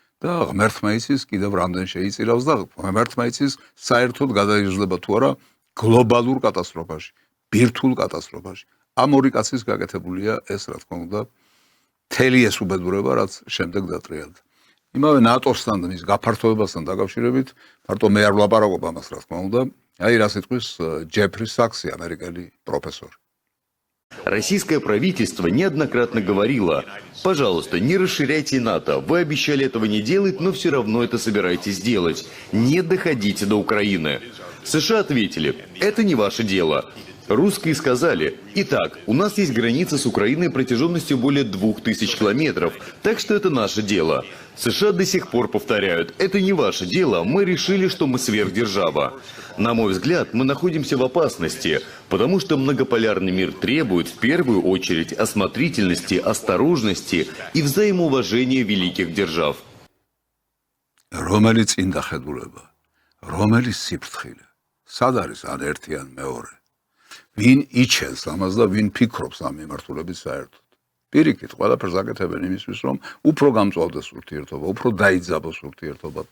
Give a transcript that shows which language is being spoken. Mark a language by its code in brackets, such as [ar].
[ka] და ღმერთმა იცის კიდევ რამდენ შეიწირავს და ღმერთმა იცის საერთოდ გადაიზრდება თუ არა გლობალურ კატასტროფაში, ბირთვულ კატასტროფაში. ამ ორი კაცის გაკეთებულია ეს, რა თქმა უნდა, მთელი ეს უბედურება, რაც შემდეგ დატრიალდა. იმავე ნატოსთან მის გაფართოებასთან დაკავშირებით, მარტო მე არ ვლაპარაკობ ამას, რა თქმა უნდა, აი რა სიტყვის ჯეფრი საქსი, ამერიკელი პროფესორი. [ru] Российское правительство неоднократно говорило: пожалуйста, не расширяйте НАТО. Вы обещали этого не делать, но все равно это собираетесь делать. Не доходите до Украины. США ответили: это не ваше дело. Русские сказали: итак, у нас есть граница с Украиной протяженностью более 2000 километров, так что это наше дело. США до сих пор повторяют: это не ваше дело, мы решили, что мы сверхдержава. На мой взгляд, мы находимся в опасности, потому что многополярный мир требует в первую очередь осмотрительности, осторожности и взаимоуважения великих держав. [ka] Რომელიც ინდახედულება, რომელიც სიფრთხილე, სად არის ან ერთი ან მეორე? Ვინ იჩენს ამას და ვინ ფიქრობს ამ მიმართულებით საერთოდ? Პირიქით, ყველაფერს აკეთებენ იმისთვის, რომ უფრო გამწვავდეს ურთიერთობა, უფრო დაიძაბოს ურთიერთობა.